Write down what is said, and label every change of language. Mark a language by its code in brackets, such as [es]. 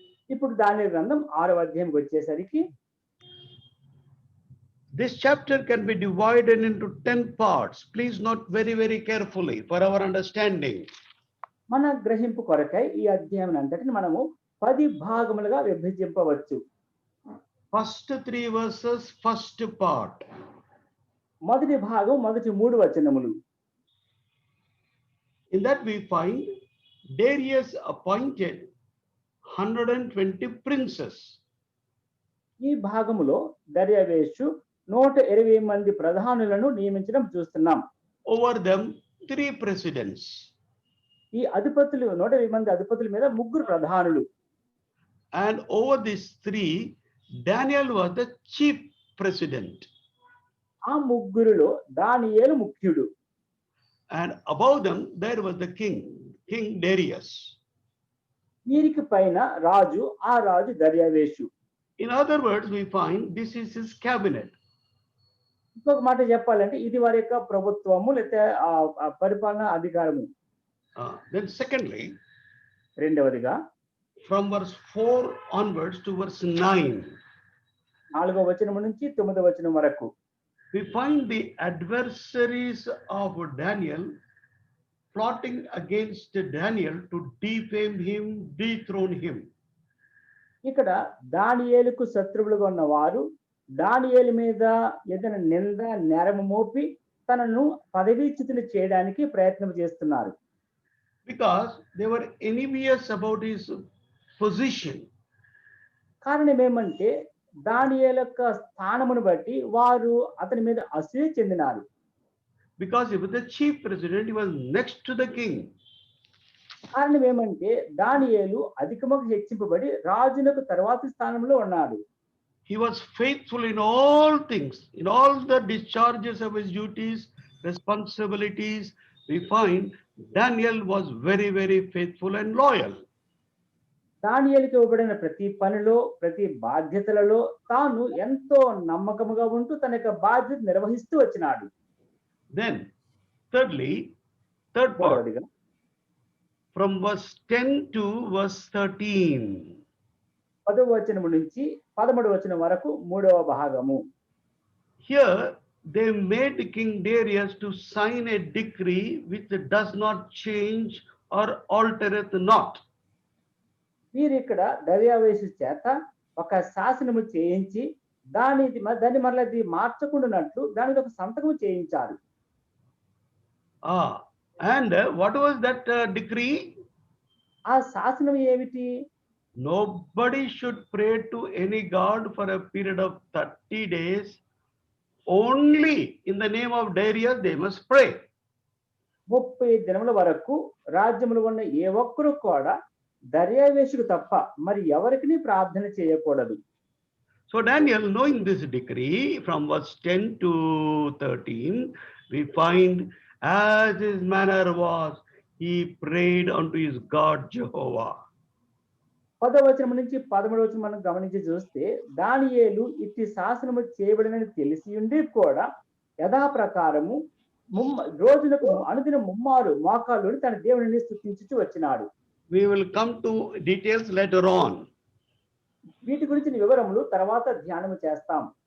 [te] ఇప్పుడు దానియేలు గ్రంథం 6వ అధ్యాయంకి వచ్చేసరికి [en] this chapter can be divided into 10 parts. Please note very, very carefully for our understanding. [te] మన గ్రహింపు కొరకై ఈ అధ్యాయం అంతటిని మనము 10 భాగములుగా విభజింపవచ్చు. [en] First 3 verses, first part. [te] మొదటి భాగం మొదటి 3 వచనములు. [en] In that we find Darius appointed 120 princes. [te] ఈ భాగములో దర్యావేషు 120 మంది ప్రధానులను నియమించడం చూస్తున్నాం. [en] Over them 3 presidents. [te] ఈ అధిపతులు 120 మంది అధిపతుల మీద 3 ప్రధానులు. [en] And over these 3, Daniel was the chief president. [te] ఆ ముగ్గురులో దానియేలు ముఖ్యుడు. [en] And above them there was the king, King Darius. [te] వీరికి పైన రాజు, ఆ రాజు దర్యావేషు. [en] In other words, we find this is his cabinet. [te] ఇంకొక మాట చెప్పాలంటే ఇది వారి యొక్క ప్రభుత్వము లేకపోతే పరిపాలన అధికారము. [en] Then secondly, [te] రెండవదిగా [en] from verse 4 onwards to verse 9, [te] 4వ వచనం నుంచి 9వ వచనం వరకు [en] we find the adversaries of Daniel plotting against Daniel to defame him, dethrone him. [te] ఇక్కడ దానియేలుకు శత్రువులుగా ఉన్న వారు దానియేలు మీద ఏదైనా నింద నేరము మోపి తనను పదవీచ్యుతులు చేయడానికి ప్రయత్నం చేస్తున్నారు. [en] Because they were envious about his position. [te] కారణం ఏమంటే దానియేలు యొక్క స్థానమును బట్టి వారు అతని మీద అసూయ చెందినారు. [en] Because he was the chief president, he was next to the king. [te] కారణం ఏమంటే దానియేలు అధికముగా హెచ్చింపబడి రాజునకు తర్వాతి స్థానంలో ఉన్నాడు. [en] He was faithful in all things, in all the discharges of his duties, responsibilities. We find Daniel was very, very faithful and loyal. [te] దానియేలుకి ఇవ్వబడిన ప్రతి పనిలో ప్రతి బాధ్యతలలో తాను ఎంతో నమ్మకముగా ఉంటూ తన యొక్క బాధ్యత నిర్వహిస్తూ వచ్చినాడు. [en] Then, thirdly, third part, from verse 10 to verse 13. [te] 10వ వచనం నుంచి 13వ వచనం వరకు 3వ భాగము. [en] Here they made King Darius to sign a decree which does not change or altereth not. [te] వీరు ఇక్కడ దర్యావేషు చేత ఒక శాసనము చేయించి దాన్ని మరలా మార్చకుండానట్లు దానికి ఒక సంతకము చేయించారు. [en] And what was that decree? [te] ఆ శాసనం ఏమిటి? [en] Nobody should pray to any god for a period of 30 days. Only in the name of Darius they must pray. [te] 30 దినముల వరకు రాజ్యములో ఉన్న ఏ ఒక్కరు కూడా దర్యావేషుకు తప్ప మరి ఎవరికి ప్రార్థన చేయకూడదు. [en] So Daniel, knowing this decree from verse 10 to 13, we find as his manner was, he prayed unto his God Jehovah. [te] 10వ వచనం నుంచి 13వ వచనం మనం గమనించి చూస్తే దానియేలు ఇట్టి శాసనము చేయబడినని తెలిసి ఉండి కూడా యథాప్రకారము రోజునకు అనుదిన ముమ్మారు మోకాళ్ళుని తన దేవునిని స్తుతించుచు వచ్చినాడు. [en] We will come to details later on. [te] వీటి గురించిన వివరములు తర్వాత ధ్యానము చేస్తాం.